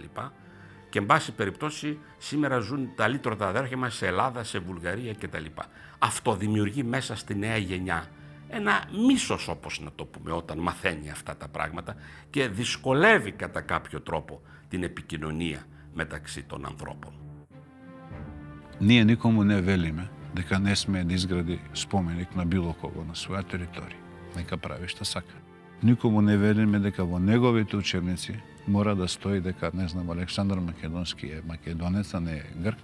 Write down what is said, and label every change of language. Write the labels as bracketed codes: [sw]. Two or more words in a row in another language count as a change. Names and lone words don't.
[el] Και εν πάση περιπτώσει σήμερα ζουν τα λύτρωτα αδέρφια μας σε Ελλάδα, σε Βουλγαρία κτλ. Αυτό δημιουργεί μέσα στη νέα γενιά ένα μίσος, όπως να το πούμε, όταν μαθαίνει αυτά τα πράγματα και δυσκολεύει κατά κάποιο τρόπο την επικοινωνία μεταξύ των ανθρώπων. [mk] Ние никому не велиме дека не сме да изгради споменик на било кого на своја територија. Нека прави што сака. Никому не велиме дека во неговите учебници мора да стои дека, не знам, Александар Македонски е македонец, а не е грк.